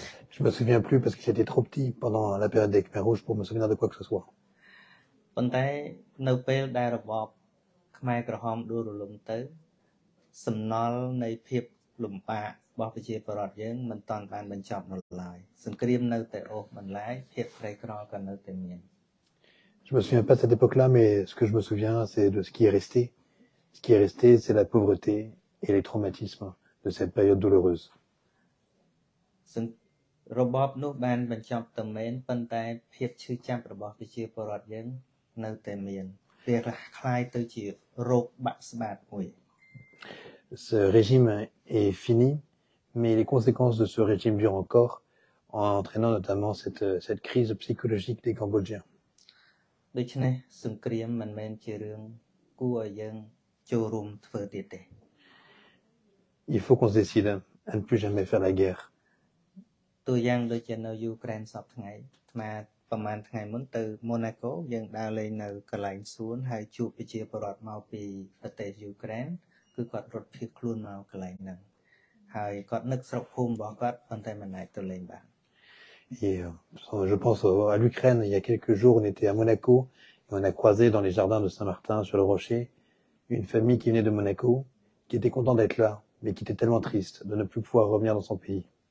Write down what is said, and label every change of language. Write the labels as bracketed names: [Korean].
[French] Je me souviens plus parce que j'étais trop petit pendant la période des Khmer rouges pour me souvenir de quoi que ce soit. [Khmer] ប៉ុន្តែនៅពេលដែលរបបខ្មែរក្រហមដួលរលំទៅសំណល់នៃភាពលំបាករបស់ប្រជាពលរដ្ឋយើងមិនតាន់បានបញ្ចប់នៅឡើយសង្គ្រាមនៅតែអូសបន្លាយភាពក្រីក្រក៏នៅតែមាន [French] Je me souviens pas de cette époque-là, mais ce que je me souviens, c'est de ce qui est resté. Ce qui est resté, c'est la pauvreté et les traumatismes de cette période douloureuse. [Khmer] របបនោះបានបញ្ចប់ទៅមែនប៉ុន្តែភាពឈឺចាប់របស់ប្រជាពលរដ្ឋយើងនៅតែមានវាคล้ายទៅជារោគបាក់ស្បាតមួយ [French] Ce régime est fini, mais les conséquences de ce régime durent encore, en entraînant notamment cette crise psychologique des Cambodgiens. [Khmer] ដូច្នេះសង្គ្រាមមិនមែនជារឿងគួរឲ្យយើងចូលរួមធ្វើទៀតទេ [French] Il faut qu'on se décide à ne plus jamais faire la guerre. [Khmer] ตัวយ៉ាងដូចជានៅយូក្រែនសពថ្ងៃអាត្មាប្រហែលថ្ងៃមុនទៅម៉ូណាកូយើងដើរលេងនៅកន្លែងសួនហើយជួបប្រជាពលរដ្ឋមកពីប្រទេសយូក្រែនគឺគាត់រត់ភៀសខ្លួនមកកន្លែងហ្នឹងហើយគាត់នឹកស្រុកភូមិរបស់គាត់ប៉ុន្តែមិនអាចទៅលេងបាន [French] Et je pense à l'Ukraine, il y a quelques jours, on était à Monaco et on a croisé dans les jardins de Saint-Martin sur le Rocher une famille qui venait de Monaco, qui était contente d'être là, mais qui était tellement triste de ne plus pouvoir revenir dans son pays.